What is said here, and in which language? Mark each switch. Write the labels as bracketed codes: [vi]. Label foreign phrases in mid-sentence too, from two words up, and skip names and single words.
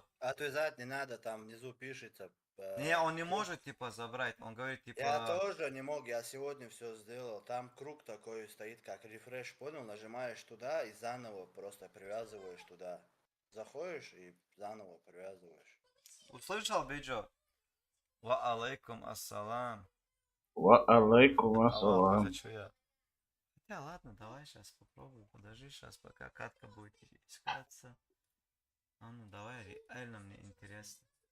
[ru] Отвязать не надо, там внизу пишется. Не, он не может, типа, забрать. Он говорит, типа... Я тоже не мог, я сегодня все сделал. Там круг такой стоит, как рефреш, понял? Нажимаешь туда и заново просто привязываешь туда. Заходишь и заново привязываешь. Услышал, [ar] Биджо? وعليكم السلام. وعليكم السلام. [ru] Хочу я. Хотя ладно, давай сейчас попробуем. Подожди, сейчас пока катка будет искаться. Ну давай, реально мне интересно.